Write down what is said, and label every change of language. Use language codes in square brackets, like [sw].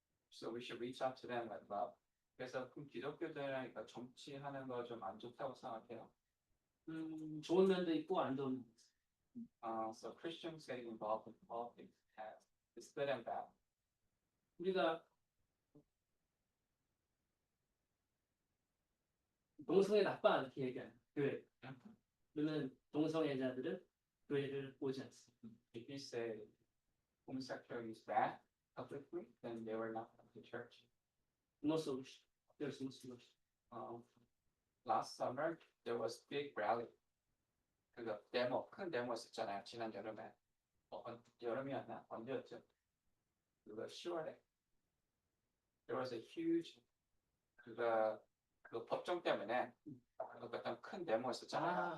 [en] So we should reach out to them with love. [ko] 그래서 그럼 기독교들은 이거 정치하는 거 좀 안 좋다고 생각해요. 좋은 면도 있고 안 좋은 면도 있어요. [en] So Christians getting involved in politics has it's good and bad. [ko] 우리가 동성애 나빠 이렇게 얘기하는 교회. 그러면 동성애자들은 교회를 오지 않습니다. [en] If you say homosexuality is bad publicly, then they were not come to church. No solution. There's no solution. Last summer there was big rally. [ko] 그거 큰 데모 있었잖아요. 지난 여름에. 여름이었나? 언제였죠? 그거 10월에. [en] There was a huge [ko] 그 법정 때문에 어떤 큰 데모 있었잖아요.